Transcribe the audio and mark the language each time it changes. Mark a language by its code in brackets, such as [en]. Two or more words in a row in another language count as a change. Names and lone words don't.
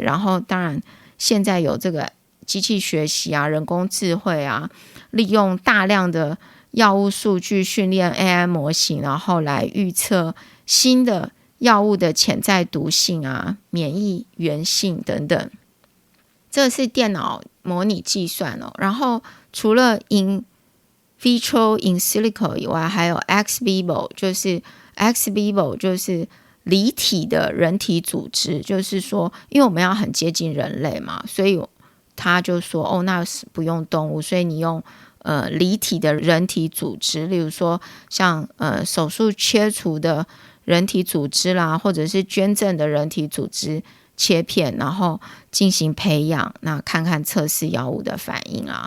[zh] 然后当然现在有这个机器学习啊、人工智慧啊，利用大量的药物数据训练 AI 模型，然后来预测新的药物的潜在毒性啊、免疫原性等等，这是电脑模拟计算然后除了 in [la] vitro in silico [zh] 以外，还有 [la] ex vivo， [zh] 就是 [la] ex vivo [zh] 就是离体的人体组织，就是说因为我们要很接近人类嘛，所以他就说那不用动物，所以你用离体的人体组织，例如说像手术切除的人体组织啦，或者是捐赠的人体组织切片，然后进行培养，那看看测试药物的反应啊。